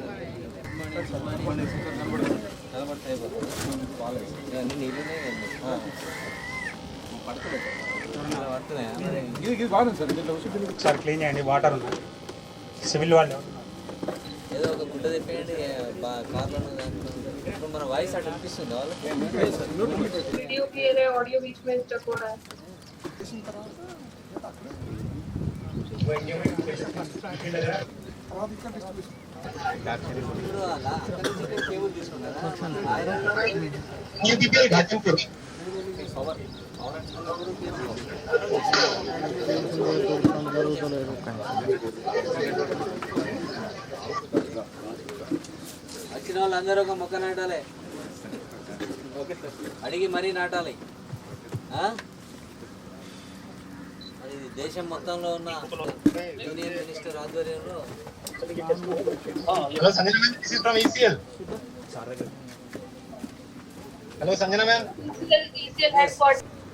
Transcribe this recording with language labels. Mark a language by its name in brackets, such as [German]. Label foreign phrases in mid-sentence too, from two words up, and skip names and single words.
[Telugu] ఒకసారి క్లీన్ చేయండి. వాటర్ ఉన్నాయి. సివిల్ వాళ్ళు ఏదో ఒక గుడ్డ తిప్పేయండి కార్లో. ఇప్పుడు మన వాయిస్ అటు అనిపిస్తుంది [Hindi] वीडियो के लिए ऑडियो बीच में स्टक हो रहा है. [Telugu] కేబుల్ తీసుకున్నారా? వచ్చిన వాళ్ళందరూ ఒక మొక్క నాటాలి, అడిగి మరీ నాటాలి. అది దేశం మొత్తంలో ఉన్న [English] union minister [Telugu] ఆధ్వర్యంలో. [English] Hello Sanjana ma'am, this is from ECL. Hello Sanjana ma'am. ECL headquarters.